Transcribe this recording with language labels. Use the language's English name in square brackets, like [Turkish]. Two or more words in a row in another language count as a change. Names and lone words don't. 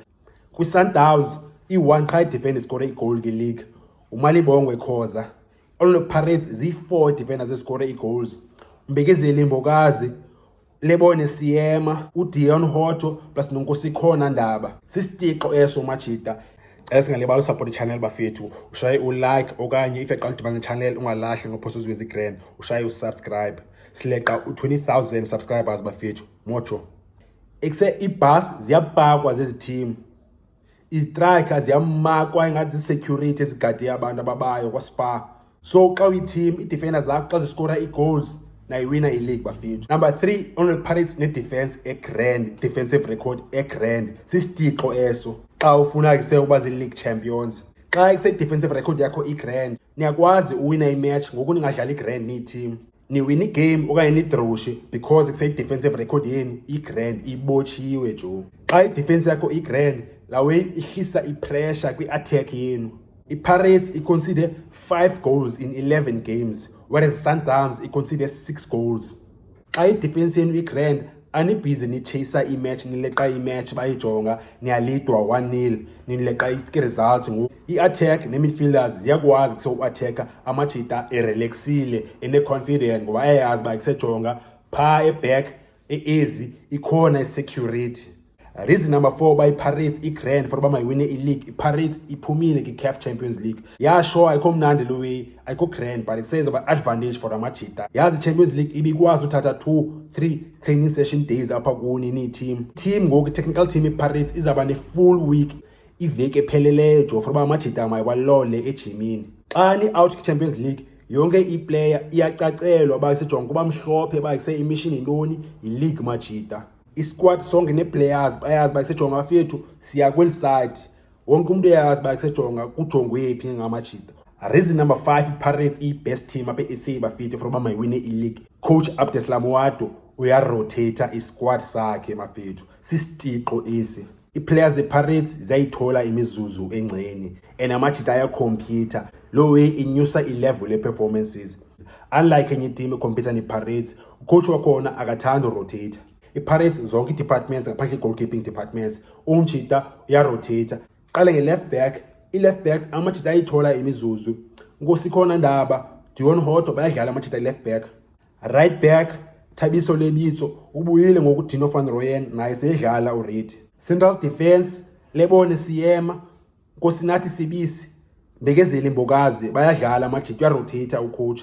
[Xhosa] kwiSundowns i-1 qha i-defender iskora i-goal kwi-league. uMalibongwe Khoza. All Pirates zi-4 defenders eskora i-goals. Mbekezeli Mbokazi, Lebone Siema, uDion Hoto plus noNkosikhona Ndaba. Sisitixo eso Machita. Singalibali support i-channel bafethu, ushaye u-like okanye if yaqala udibana ne-channel ungalahli ngophosa uzwe iGrand, ushaye u-subscribe. Sileqa u-20,000 subscribers bafethu. Mocho. Ekuse ibus ziyapakwa zezi team. Istrikers ziyamakwa ingathi zi-security ezigade abantu ababayo kwaSpa. So xa uyi-team, i-defenders zakho xa ziskora i-goals nayiwina i-league bafethu. Number 3, only Pirates ne-defense e-grand, [English] defensive record [Xhosa] e-grand. Sisitixo eso xa ufuna kuse ukuba zi-league champions. Xa kuse- [English] defensive record [Xhosa] yakho i-grand, niyakwazi uwina i-match ngoku ningadlali i-grand niyi-team. Niwina i-game okanye nidrowushe because kuse- [English] defensive record [Xhosa] yenu i-grand ibotshiwe jo. Xa i-defense yakho i-grand, lawe ihlisa i-pressure kwi-attack yenu. [English] iPirates i-consider 5 goals in 11 games, whereas Sundowns i-consider 6 goals. [Xhosa] Xa i-defense yenu i-grand, anibhizi nichasa i-match, nileqa i-match bayijonga, niyalidwa 1-0, nileqa i-result ngoku. I-attack ne-midfielders ziyakwazi kuse u-attacka amajita erelaxile, ene-confident ngoba ayayazi uba kusejonga phaa e-back e-easy ikhona i-security. [English] Reason number 4, by [Xhosa] iPirates i-grand for uba mayiwine i-league. iPirates iphumile ki-CAF Champions League. [English] Yeah, sure, [Xhosa] ayikho mnandi lo [English] way, ayikho grand, but it says about advantage for amajita. [Xhosa] Yazi i-Champions League ibikwazi uthatha 2-3 [English] training session days [Xhosa] apha kuni ni-team. Team ngoku, [English] technical team [Xhosa] iPirates izaba ne- [English] full week, [Xhosa] iveki epheleleyo jo for uba amajita mayiwalole ejimini. Xa ni-out ki-Champions League, yonke i-player iyacacelwa uba isejonga kuba mhlophe uba kuse imission yintoni, yi-league majita. I-squad sonke ne-players bayazi uba kusejonga bafethu siya kweli side. Wonke umuntu uyazi uba kusejonga kujongwe phi ngamajita. [English] Reason number 5, [Xhosa] iPirates i- [English] best team [Xhosa] apha e-SA bafethu for uba mayiwine i-league. Coach Abdeslam Wado uyarotate i-squad sakhe mafethu. Sisitixo esi. I-players ze-Pirates ziyayithola imizuzu engceni and amajita ayakhompyutha. Lo way inyusa i-level ye-performances. Unlike enye team ekhompyutha ne-Pirates, ucoach wakhona akathandi urotate. iPirates zonke i-departments ngaphandle i- [English] goalkeeping departments, [Xhosa] umjita uyarotate. Qale nge- [English] left back, [Xhosa] i- [English] left back [Xhosa] amajita ayithola imizuzu. Nkosikhona Ndaba, Dion Hoto bayadlala amajita i- [English] left back. Right back, [Xhosa] Thabiso Lebitso ubuyile ngoku Dino van Rooyen naye seyedlala already. [English] Central defense, [Xhosa] Lebone Siema, Nkosinathi Sibisi, Mbekezeli Mbokazi bayadlala amajita, uyarotate ucoach.